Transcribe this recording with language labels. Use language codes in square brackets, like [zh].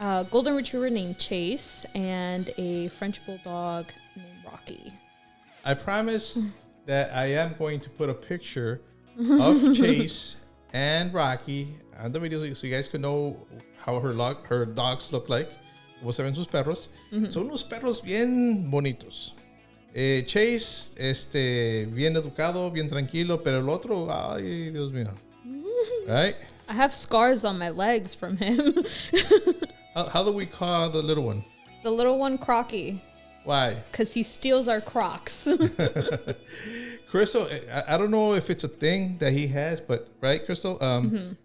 [en] Golden Retriever named Chase and a French Bulldog named Rocky. I promise that I am going to put a picture of Chase and Rocky on the video so you guys can know how her dogs look like. [es] Como se ven sus perros. Mm-hmm. Son unos perros bien bonitos. Chase, bien educado, bien tranquilo, pero el otro, ay, Dios mío. [en] Right? I have scars on my legs from him. How do we call the little one? The little one, Crocky. Why? Because he steals our Crocs. Crystal, I don't know if it's a thing that he has, but right, Crystal? Mm-hmm.